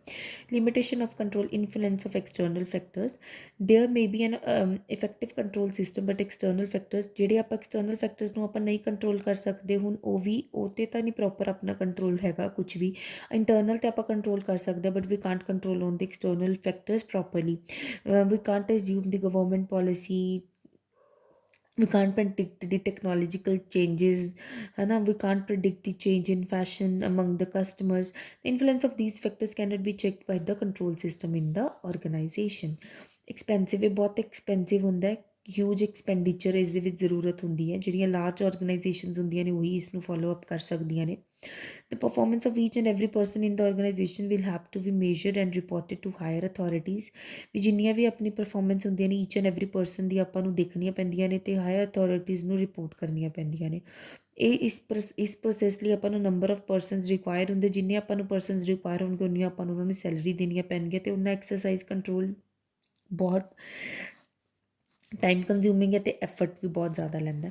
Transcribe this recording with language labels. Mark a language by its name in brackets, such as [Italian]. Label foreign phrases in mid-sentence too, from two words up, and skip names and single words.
[English] limitation of control, influence of external factors. there may be an effective control system but external factors, [Punjabi] ਜਿਹੜੇ ਆਪਾਂ [English] external factors [Punjabi] ਨੂੰ ਆਪਾਂ ਨਹੀਂ ਕੰਟਰੋਲ ਕਰ ਸਕਦੇ, ਹੁਣ ਉਹ ਵੀ ਉਹ 'ਤੇ ਤਾਂ ਨਹੀਂ ਪ੍ਰੋਪਰ ਆਪਣਾ ਕੰਟਰੋਲ ਹੈਗਾ ਕੁਝ ਵੀ। ਇੰਟਰਨਲ 'ਤੇ ਆਪਾਂ ਕੰਟਰੋਲ ਕਰ ਸਕਦੇ [English] but we can't control on the external factors properly. We can't assume the government policy, we can't predict the technological changes, we can't predict the change in fashion among the customers. The influence of these factors cannot be checked by the control system in the organization. Expensive, [Punjabi] ਇਹ ਬਹੁਤ ਐਕਸਪੈਂਸਿਵ ਹੁੰਦਾ ਹੈ, [English] huge expenditure [Punjabi] ਇਸ ਦੇ ਵਿੱਚ ਜ਼ਰੂਰਤ ਹੁੰਦੀ ਹੈ। ਜਿਹੜੀਆਂ [English] large organisations [Punjabi] ਹੁੰਦੀਆਂ ਨੇ ਉਹੀ ਇਸ ਨੂੰ [English] follow up [Punjabi] ਕਰ ਸਕਦੀਆਂ ਨੇ। [English] The performance of each and every person in the organization will have to be measured and reported to higher authorities. [Punjabi] ਵੀ ਜਿੰਨੀਆਂ ਵੀ ਆਪਣੀ ਪਰਫਾਰਮੈਂਸ ਹੁੰਦੀਆਂ ਨੇ [English] each and every person [Punjabi] ਦੀ ਆਪਾਂ ਨੂੰ ਦੇਖਣੀਆਂ ਪੈਂਦੀਆਂ ਨੇ ਅਤੇ [English] higher authorities [Punjabi] ਨੂੰ ਰਿਪੋਰਟ ਕਰਨੀਆਂ ਪੈਂਦੀਆਂ ਨੇ। ਇਹ ਇਸ ਪ੍ਰੋਸੈਸ ਲਈ ਆਪਾਂ ਨੂੰ [English] number of persons require [Punjabi] ਹੁੰਦੇ, ਜਿੰਨੇ ਆਪਾਂ ਨੂੰ [English] persons require [Punjabi] ਹੋਣਗੇ ਉਨੀਆਂ ਆਪਾਂ ਨੂੰ ਉਹਨਾਂ ਨੂੰ ਸੈਲਰੀ ਦੇਣੀਆਂ ਪੈਣਗੀਆਂ ਅਤੇ ਉਹਨਾਂ [English] exercise control [Punjabi] ਬਹੁਤ [English] time consuming [Punjabi] ਹੈ ਅਤੇ ਐਫਰਟ ਵੀ ਬਹੁਤ ਜ਼ਿਆਦਾ ਲੈਂਦਾ।